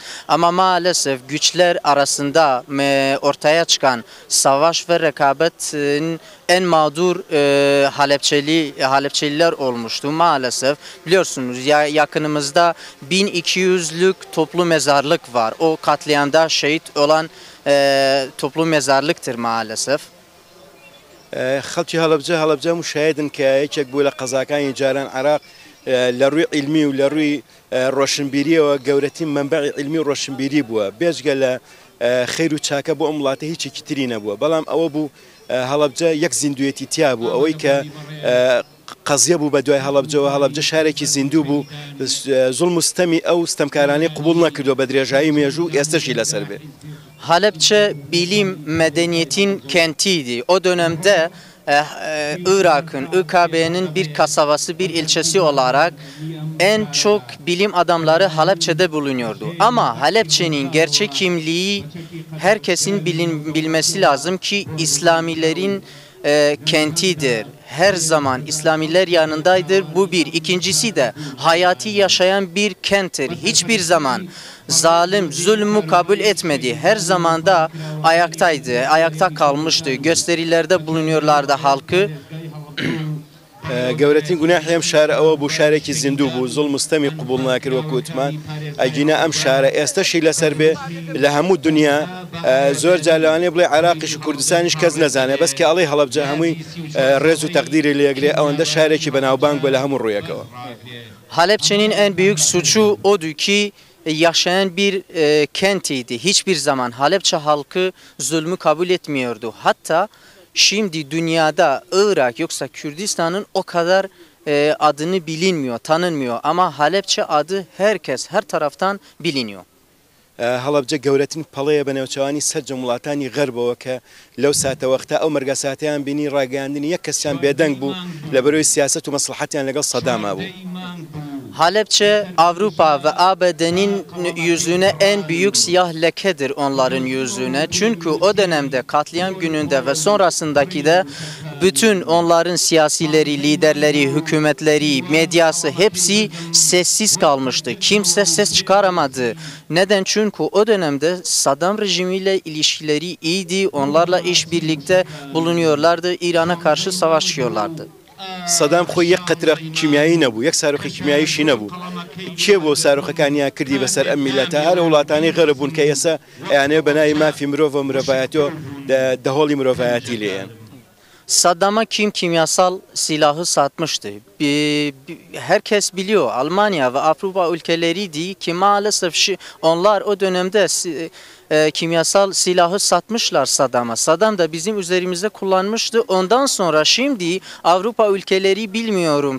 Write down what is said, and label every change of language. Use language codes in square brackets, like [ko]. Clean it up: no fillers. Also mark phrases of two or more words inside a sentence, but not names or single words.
[tr] Ama maalesef güçler arasında ortaya çıkan savaş ve rekabetin en mağdur Halepçeliler olmuştu maalesef. Biliyorsunuz yakınımızda 1200'lük toplu mezarlık var. O katliamda şehit olan toplu mezarlıktır maalesef. [ckb] خەڵکی هەڵەبجە مشاهدن کە یەکێک بوو لە قەزاکانی جاران عراق لە ڕووی علمی و لە ڕووی ڕۆشنبیریەوە گەورەترین مەنبەعی علمی و ڕۆشنبیری بووە بێجگە لە خەیر و چاکە بۆ ئەم وڵاتە هیچێکی تری نەبووە بەڵام ئەوە بوو هەڵەبجە یەک زیندوێتی تیا بوو ئەوەی کە قەزیە بوو بە دوای هەڵەبجە شارێکی زیندوو بوو زوڵم و ستەمی ئەو ستەمکارانەی قبول نەکردو بە درێژایی مێژوو ئێستاشی لەسەر بێ. [tr] Halepçe bilim medeniyetin kentiydi. O dönemde Irak'ın, İKB'nin bir kasabası, bir ilçesi olarak en çok bilim adamları Halepçe'de bulunuyordu. Ama Halepçe'nin gerçek kimliği herkesin bilmesi lazım ki İslamilerin kentidir. Her zaman İslamiler yanındaydır. Bu bir. İkincisi de hayatı yaşayan bir kenttir. Hiçbir zaman zalim, zulmü kabul etmedi. Her zaman da ayaktaydı, ayakta kalmıştı. Gösterilerde bulunuyorlardı halkı. [ckb] گەورەترین گوناحی ئەم شارە ئەوە بوو شارێکی زیندوو بوو زوڵم و ستەمی قبول ناکرد وەکو وتمان ئەگینە ئەم شارە ئێستاشی لەسەر بێ لە هەموو دنیا زۆر جار لەوانەیە بڵێ عراقیش و کوردستانیش کەس نەزانێ بەس کە ئەڵێ هەڵەبجە هەمووی ڕێز و تەقدیری لێگرێ ئەوەندە شارێکی بەناوبانگ بووە لە هەموو ڕوویەکەوە. [tr] Halepçe'nin en büyük suçu odur ki yaşayan bir kentiydi. Hiçbir zaman Halepçe halkı zulmü kabul etmiyordu. Hatta şimdi dünyada Irak yoksa Kürdistan'ın o kadar adını bilinmiyor, tanınmıyor. Ama Halepçe adı herkes, her taraftan biliniyor. [ckb] هەڵەبجە گەورەترین پەڵەیە بە نێوچەوانی سەرجە وڵاتانی غەربەوە کە لەو ساتە وەختە ئەو مەرگە ساتیان بینی ڕاگەاندنی یەک کەسیان بێدەنگ بوو لە بەرەوەی سیاست و مەسلحەتیان لەگەڵ سەداما بوو. [tr] Halepçe Avrupa ve ABD'nin yüzüne en büyük siyah lekedir onların yüzüne. Çünkü o dönemde katliam gününde ve sonrasındaki de bütün onların siyasileri, liderleri, hükümetleri, medyası hepsi sessiz kalmıştı. Kimse ses çıkaramadı. Neden? Çünkü o dönemde Saddam rejimiyle ilişkileri iyiydi. Onlarla işbirlikte bulunuyorlardı. İran'a karşı savaşıyorlardı. [ckb] سەدام خۆی یەک قەترە کیمیایی نەبوو یەک ساروخی کیمیاییشی نەبوو کێ بۆ ساروخەکانیان کردی بەسەر ئەم میلەتە هەر وڵاتانی غەرب بوون کە ئێستا ئەیانەیە بەناوی مافی مرۆڤ و مرۆڤایەتیەوە دەهۆڵی مرۆڤایەتی لێیان. [tr] Saddam'a kim kimyasal silahı satmıştı? Herkes biliyor. Almanya ve Avrupa ülkeleriydi ki maalesef onlar o dönemde kimyasal silahı satmışlar Saddam'a. Saddam da bizim üzerimizde kullanmıştı. Ondan sonra şimdi Avrupa ülkeleri bilmiyorum.